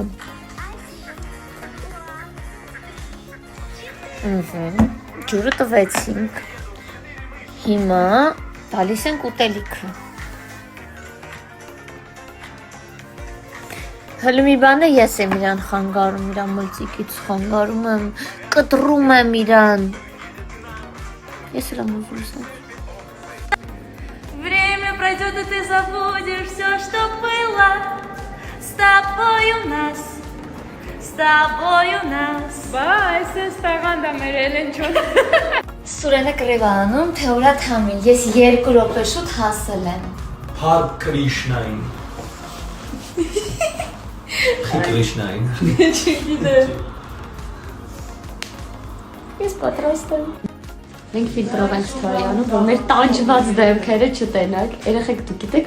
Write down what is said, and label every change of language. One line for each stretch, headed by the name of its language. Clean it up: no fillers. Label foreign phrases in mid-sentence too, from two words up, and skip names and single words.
Armenian: Ջուրը տվեցինք։ Հիմա տալիս ենք ուտելիքը։ Հələ մի բան է, ես եմ իրան խանգարում, իրան մլծիկից խանգարում եմ, կտրում եմ իրան։ Ես իրան ուզում եմ։
Russian: Время пройдет. пройдет, и ты забудешь все, что было. С тобой у нас, с тобой у нас.
Armenian: Բայց այս տաղանդա մեր Էլենչոն։ Սուրենը կրևանում, թե ուրա թամին, ես 2 րոպե շուտ հասել եմ։ Har Krishnային։ Krishnային։ Ես պատրաստ եմ։ Մենք ֆիլտրով ենք ստորյանում, որ մեր տանջված դեմքերը չտենակ։ Երեխեք դուք գիտեք